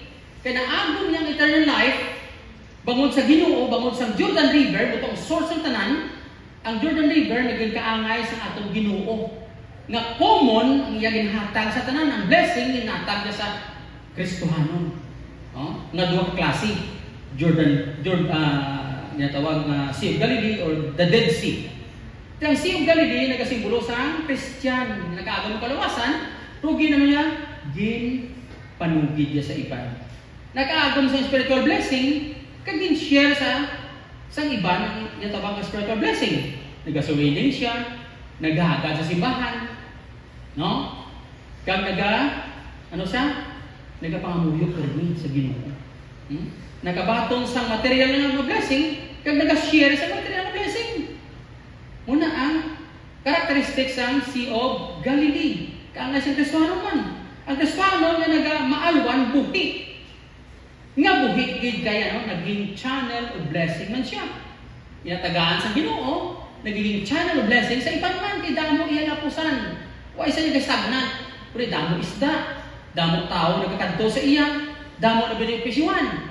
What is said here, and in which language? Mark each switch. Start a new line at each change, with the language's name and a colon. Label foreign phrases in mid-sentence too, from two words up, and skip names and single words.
Hiligaynon: Kaya naagom niyang
English: eternal life,
Hiligaynon: bangod sa Ginoo, bangod sa Jordan River, butong source ng tanan, ang Jordan River naging kaangay sa atong Ginoo. Nga common ang iya ginhatag sa tanan, ang blessing ginhatag niya sa Kristohanon. Nga duha klase, tawag na Sea of Galilee or the Dead Sea. Ang Sea of Galilee nagasimbolo sa Christian, nakaagam ng kaluwasan, rugi naman niya, gin panugid niya sa iban. Nakaagam sa
English: spiritual blessing,
Hiligaynon: kagin share sa iban, niya tawag na
English: spiritual blessing.
Hiligaynon: Nagasuwinin siya, naghahagad sa simbahan, no? Kag nagapangamuyok rin sa Ginoo. Nakabatong sa material na blessing, kag nag-share sa material na blessing. Muna ang characteristics ng Sea of Galilee. Kaangay sa Kristohanon man. Ang Kristohanon nga nagamaalwan buhi. Nga buhi gid kaya naging
English: channel of blessing
Hiligaynon: man siya. Inatagaan sa Ginoo, naging
English: channel of blessing
Hiligaynon: sa iban man kay damo iya napusan. Wa isa niya kasagnan, pero damo isda, damo tao nagkakadto sa iya, damo na benepisyohan.